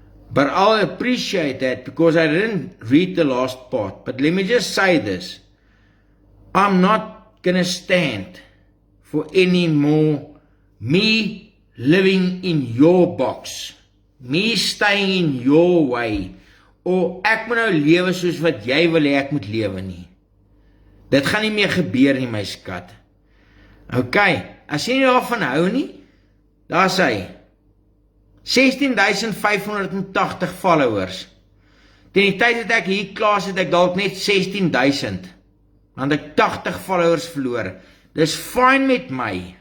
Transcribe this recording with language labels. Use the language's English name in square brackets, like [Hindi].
[English] But I'll appreciate that because I didn't read the last part. But let me just say this. I'm not gonna stand for any more me living in your box. Me staying in your way. [Afrikaans] Of ek moet nou lewe soos wat jy wil hê ek moet lewe nie. Dit gaan nie meer gebeur nie, my skat. Okay, as jy nie daarvan hou nie, daar is hy. 16,580 followers. Teen die tyd dat ek hier klaar het ek dalk net 16,000. Want ek 80 followers verloor. Dis fine met my.